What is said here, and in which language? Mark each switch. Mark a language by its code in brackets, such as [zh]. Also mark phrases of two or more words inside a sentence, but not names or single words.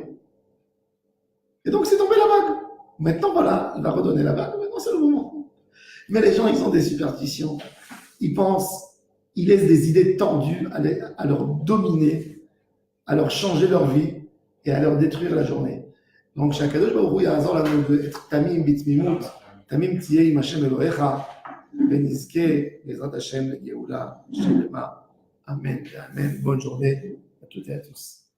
[fr] Et donc c'est tombé la bague. Maintenant voilà, il va redonner la bague, maintenant c'est le moment. Mais les gens, ils ont des superstitions. Ils pensent, ils laissent des idées tendues à leur dominer, à leur changer leur vie et à leur détruire la journée. Donc [he] שהקדוש ברוך הוא יעזור לנו תמים בתמימות, תמים תהיה עם השם אלוהיך, ונזכה בעזרת השם לגאולה שלמה. [fr] Amen et Amen. Bonne journée à toutes et à tous.